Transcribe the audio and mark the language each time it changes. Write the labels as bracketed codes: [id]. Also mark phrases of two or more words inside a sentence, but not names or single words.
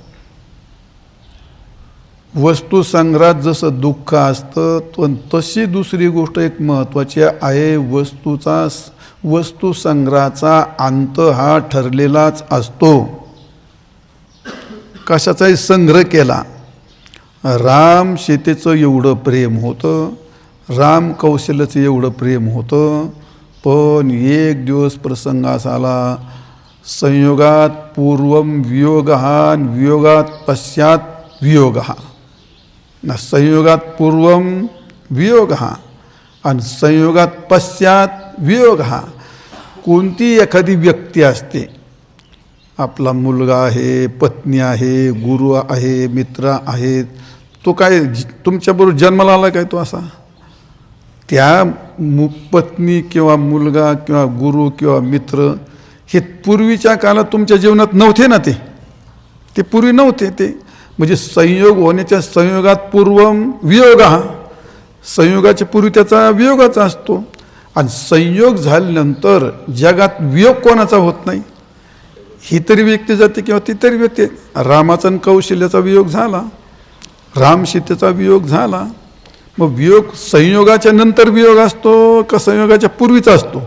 [mr] वस्तू संग्रहात जसं दुःख असतं, पण तशी दुसरी गोष्ट एक महत्त्वाची आहे, वस्तू संग्रहाचा अंत हा ठरलेलाच असतो. कशाचाही संग्रह केला, राम सीतेचं एवढं प्रेम होतं, राम कौशल्याचं एवढं प्रेम होतं, पण एक दिवस प्रसंग असा आला, [sa] संयोगात पूर्वम वियोगः वियोगात पश्चात वियोगः. संयोगात पूर्वम वियोगः आणि संयोगात पश्चात वियोगः. [mr] कोणती एखादी व्यक्ती असते, आपला मुलगा आहे, पत्नी आहे, गुरु आहे, मित्र आहेत, तो काय तुमच्याबरोबर जन्माला आला काय तो असा, त्या पत्नी किंवा मुलगा किंवा गुरु किंवा मित्र हे पूर्वीच्या काळात तुमच्या जीवनात नव्हते ना, ते पूर्वी नव्हते. ते म्हणजे संयोग होण्याच्या [sa] संयोगात पूर्वम वियोगः, [mr] संयोगाच्या पूर्वी त्याचा वियोगाचा असतो. आणि संयोग झाल्यानंतर जगात वियोग कोणाचा होत नाही, ही तरी व्यक्ती जाते किंवा ती तरी व्यक्ती. रामाचा आणि कौशल्याचा वियोग झाला, राम सीतेचा वियोग झाला. मग वियोग संयोगाच्या नंतर वियोग असतो का संयोगाच्या पूर्वीचा असतो?